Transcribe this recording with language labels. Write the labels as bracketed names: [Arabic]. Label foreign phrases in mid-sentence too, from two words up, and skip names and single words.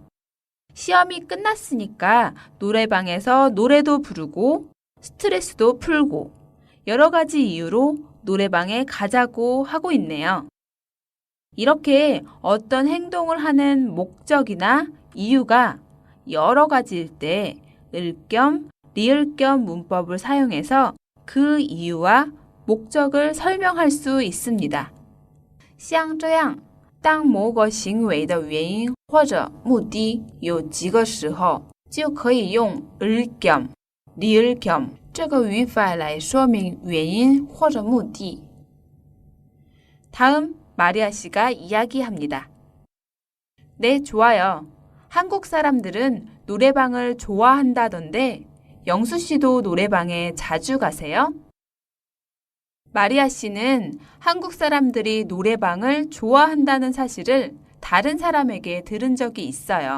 [Korean] 시험이 끝났으니까 노래방에서 노래도 부르고 스트레스도 풀고 여러 가지 이유로 노래방에 가자고 하고 있네요. 이렇게 어떤 행동을 하는 목적이나 이유가 여러 가지일 때 을 겸, 리을 겸 문법을 사용해서 그 이유와 목적을 설명할 수 있습니다. [Chinese] 像这样，当某个行为的原因或者目的有几个时候，就可以用 [Korean] 을 겸, 리을 겸 [Chinese] 这个语法来说明原因或者目的。 [Korean] 다음 마리아 씨가 이야기합니다. 네, 좋아요. 한국 사람들은 노래방을 좋아한다던데 영수 씨도 노래방에 자주 가세요? 마리아 씨는 한국 사람들이 노래방을 좋아한다는 사실을 다른 사람에게 들은 적이 있어요.